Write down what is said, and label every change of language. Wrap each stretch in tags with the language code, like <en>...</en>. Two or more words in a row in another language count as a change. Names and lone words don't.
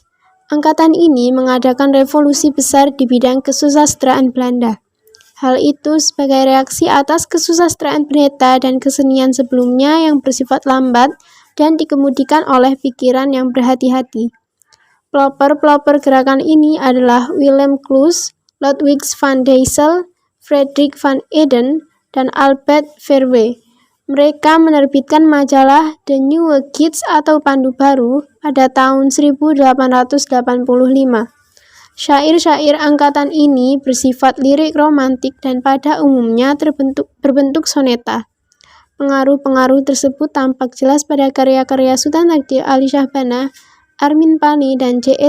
<id>Angkatan ini mengadakan revolusi besar di bidang kesusastraan Belanda. Hal itu sebagai reaksi atas kesusastraan pendeta dan kesenian sebelumnya yang bersifat lambat dan dikemudikan oleh pikiran yang berhati-hati. Pelopor-pelopor gerakan ini adalah Willem Kloos, Ludwig van Deysel, Frederik van Eden, dan Albert Verwe. Mereka menerbitkan majalah The Nieuwe Gids atau Pandu Baru pada tahun 1885. Syair-syair angkatan ini bersifat lirik romantik dan pada umumnya berbentuk soneta. Pengaruh-pengaruh tersebut tampak jelas pada karya-karya Sultan Takdir Ali Syahbana, Armin Pani, dan J.E.</id>